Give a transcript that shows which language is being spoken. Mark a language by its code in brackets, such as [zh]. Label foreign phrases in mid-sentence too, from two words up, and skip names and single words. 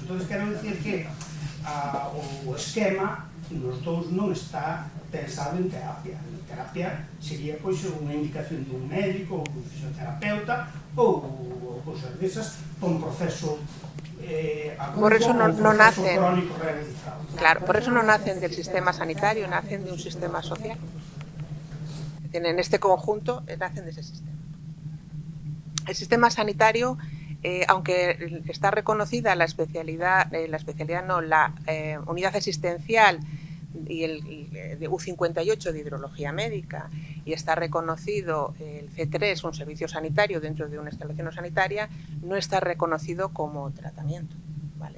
[gl] Entón, quero dicir que o esquema nos dous non está pensado en terapia. En terapia sería pois unha indicación dun médico ou dun fisioterapeuta ou cousas desas con proceso [es] por eso no nacen, claro, por eso no nacen del sistema sanitario, nacen de un sistema social. En este conjunto nacen de ese sistema. El sistema sanitario, aunque está reconocida la unidad asistencial y el de U58 de hidrología médica, y está reconocido el C3, un servicio sanitario dentro de una instalación sanitaria, no está reconocido como tratamiento, ¿vale?